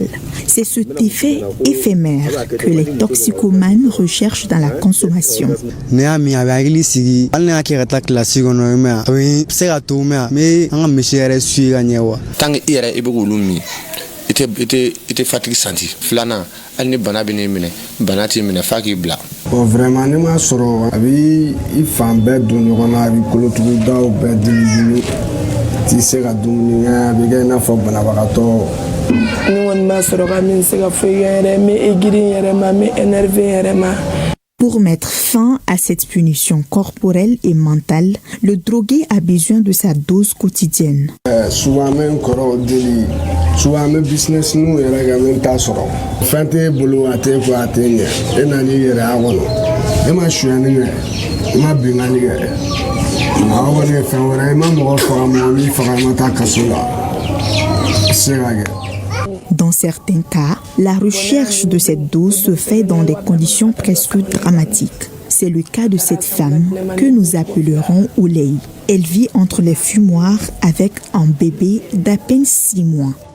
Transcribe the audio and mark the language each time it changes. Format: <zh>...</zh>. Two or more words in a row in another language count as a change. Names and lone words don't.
<fr>C'est cet effet éphémère que les toxicomanes recherchent dans la consommation. Bon, vraiment,</fr> <bm>ne m'a soro abi ifan bɛɛ don ɲɔgɔn na a bi kolotugudaw bɛɛ dimi ti se ka dumuni kɛ a bɛ kɛ i n'a fɔ banabagatɔ. Ne kɔni m'a sɔrɔ ka min se ka foyi kɛ n yɛrɛ n bɛ égirin n yɛrɛ ma n bɛ énervé n yɛrɛ ma.</bm> <fr>Pour mettre fin à cette punition corporelle et mentale, le drogué a besoin de sa dose quotidienne. Souvent même souvent même</fr> <bm>business nous yɛrɛ ka même t'a sɔrɔ fɛn t'e bolo a t'e ko a t'e ɲɛ e nana i yɛrɛ a kɔnɔ e ma suyani kɛ e ma binkani kɛ a kɔni ye fɛn wɛrɛ e ma mɔgɔ faga mɔgɔ min faga e ma taa kaso la.</bm> <fr>Dans certains cas, la recherche de cette dose se fait dans des conditions presque dramatiques. C'est le cas de cette femme que nous appellerons Ouley. Elle vit entre les fumoirs avec un bébé d'à peine 6 mois.</fr>